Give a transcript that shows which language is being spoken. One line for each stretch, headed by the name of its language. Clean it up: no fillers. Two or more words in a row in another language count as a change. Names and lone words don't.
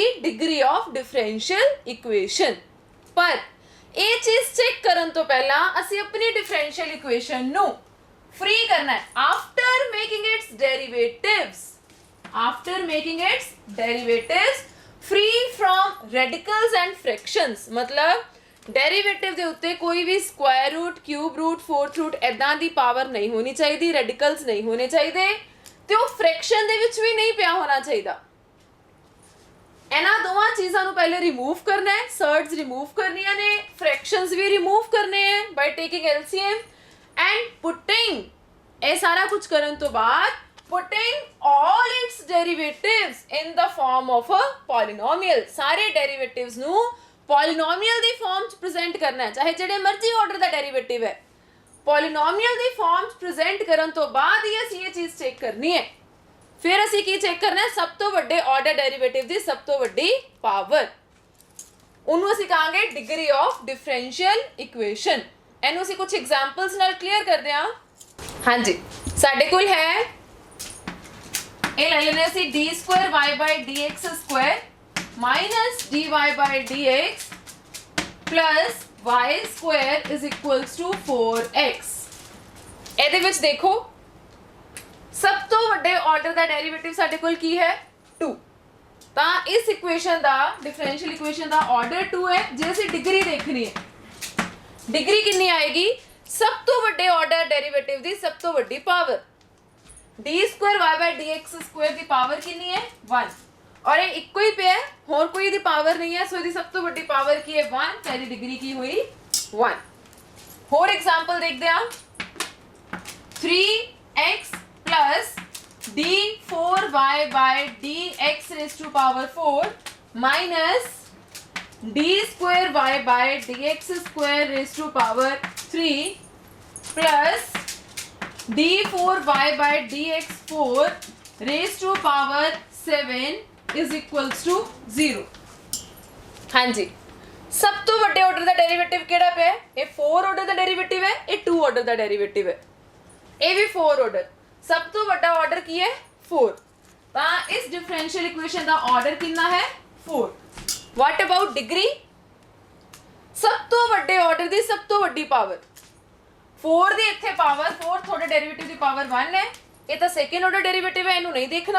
English: degree of differential equation.
Punjabi: ਪਰ ਇਹ ਚੀਜ਼ ਚੈੱਕ ਕਰਨ ਤੋਂ ਪਹਿਲਾਂ ਅਸੀਂ ਆਪਣੀ
English: differential equation
Punjabi: ਨੂੰ ਫ੍ਰੀ ਕਰਨਾ ਹੈ
English: after making its derivatives, after making its derivatives free from radicals and fractions.
Punjabi: मतलब डेरिवेटिव ਦੇ ਉੱਤੇ ਕੋਈ ਵੀ
English: square root, cube root, fourth root
Punjabi: ਇਦਾਂ ਦੀ ਪਾਵਰ ਨਹੀਂ ਹੋਣੀ ਚਾਹੀਦੀ, ਰੈਡੀਕਲਸ ਨਹੀਂ ਹੋਣੇ ਚਾਹੀਦੇ, ਤੇ ਉਹ ਫ੍ਰੈਕਸ਼ਨ ਦੇ ਵਿੱਚ ਵੀ ਨਹੀਂ ਪਿਆ ਹੋਣਾ ਚਾਹੀਦਾ। ਇਹਨਾਂ ਦੋਵਾਂ ਚੀਜ਼ਾਂ ਨੂੰ ਪਹਿਲੇ ਰਿਮੂਵ ਕਰਨਾ ਹੈ,
English: surds remove
Punjabi: ਕਰਨੀਆਂ ਨੇ, ਫ੍ਰੈਕਸ਼ਨਸ ਵੀ ਰਿਮੂਵ ਕਰਨੇ ਹੈ
English: by taking LCM and putting.
Punjabi: ਇਹ ਸਾਰਾ ਕੁਝ ਕਰਨ ਤੋਂ ਬਾਅਦ
English: putting all its derivatives in the form of a polynomial।
Punjabi: सारे derivatives ਨੂੰ polynomial ਦੀ form ਚ present ਕਰਨਾ ਹੈ, ਚਾਹੇ ਜਿਹੜੇ ਮਰਜ਼ੀ order ਦਾ derivative ਹੈ, polynomial ਦੀ form ਚ present ਕਰਨ ਤੋਂ ਬਾਅਦ ਹੀ ਅਸੀਂ ਇਹ ਚੀਜ਼ ਚੈੱਕ ਕਰਨੀ ਹੈ। ਫਿਰ ਅਸੀਂ ਕੀ ਚੈੱਕ ਕਰਨਾ ਹੈ? ਸਭ ਤੋਂ ਵੱਡੇ
English: order derivative
Punjabi: ਦੀ ਸਭ ਤੋਂ ਵੱਡੀ ਪਾਵਰ, ਉਹਨੂੰ ਅਸੀਂ ਕਹਾਂਗੇ
English: degree of differential equation।
Punjabi: ਇਹਨੂੰ ਅਸੀਂ ਕੁਝ ਐਗਜ਼ਾਮਪਲਸ ਨਾਲ ਕਲੀਅਰ ਕਰਦੇ ਹਾਂ। ਹਾਂਜੀ, ਸਾਡੇ ਕੋਲ ਹੈ ਇਹ ਲੈ ਲੈਣੇ ਅਸੀਂ
English: d square y by dx square minus dy by dx plus y square is equals to 4x।
Punjabi: ਇਹਦੇ ਵਿੱਚ ਦੇਖੋ ਸਭ ਤੋਂ ਵੱਡੇ ਆਰਡਰ ਦਾ ਡੈਰੀਵੇਟਿਵ ਸਾਡੇ ਕੋਲ ਕੀ ਹੈ? 2। ਤਾਂ ਇਸ ਇਕੁਏਸ਼ਨ ਦਾ
English: differential equation
Punjabi: ਦਾ ਆਰਡਰ 2 ਹੈ। ਜੇ ਅਸੀਂ ਡਿਗਰੀ ਦੇਖਣੀ ਹੈ, ਡਿਗਰੀ ਕਿੰਨੀ ਆਏਗੀ? ਸਭ ਤੋਂ ਵੱਡੇ
English: order derivative
Punjabi: ਦੀ ਸਭ ਤੋਂ ਵੱਡੀ ਪਾਵਰ
English: d square y by dx square
Punjabi: ਦੀ ਪਾਵਰ ਕਿੰਨੀ ਹੈ? 1।
Hindi: और ये
Punjabi: ਇੱਕੋ ਹੀ ਪਿਆ, ਹੋਰ ਕੋਈ ਦੀ ਪਾਵਰ ਨਹੀਂ ਹੈ, ਸੋ ਇਹਦੀ ਸਭ ਤੋਂ ਵੱਡੀ ਪਾਵਰ ਕੀ ਹੈ? 1। ਤਾਂ ਇਹਦੀ ਡਿਗਰੀ ਕੀ ਹੋਈ? 1। ਹੋਰ ਐਗਜ਼ਾਮਪਲ ਦੇਖਦੇ ਹਾਂ।
English: 3x plus d4 4y by dx raised to power 4 minus d square y by dx square raised to power 3 plus d4y by dx4 raised to power 7 is equals to 0।
Punjabi: ਹਾਂ ਜੀ, ਸਭ ਤੋਂ ਵੱਡੇ ਆਰਡਰ ਦਾ ਡੈਰੀਵੇਟਿਵ ਕਿਹੜਾ ਪਿਆ? ਇਹ 4 ਆਰਡਰ ਦਾ ਡੈਰੀਵੇਟਿਵ ਹੈ, ਇਹ 2 ਆਰਡਰ ਦਾ ਡੈਰੀਵੇਟਿਵ ਹੈ, ਇਹ ਵੀ 4 ਆਰਡਰ। ਸਭ ਤੋਂ ਵੱਡਾ ਆਰਡਰ ਕੀ ਹੈ? 4। ਤਾਂ ਇਸ
English: differential equation
Punjabi: ਦਾ ਆਰਡਰ ਕਿੰਨਾ ਹੈ?
English: 4। what about degree?
Punjabi: ਸਭ ਤੋਂ ਵੱਡੇ ਆਰਡਰ ਦੀ ਸਭ ਤੋਂ ਵੱਡੀ ਪਾਵਰ 4 ਦੀ ਇੱਥੇ ਪਾਵਰ 4 ਤੁਹਾਡੇ ਡੈਰੀਵੇਟਿਵ ਦੀ ਪਾਵਰ 1 ਹੈ, ਇਹ ਤਾਂ
English: second order derivative
Punjabi: ਹੈ, ਇਹਨੂੰ ਨਹੀਂ ਦੇਖਣਾ।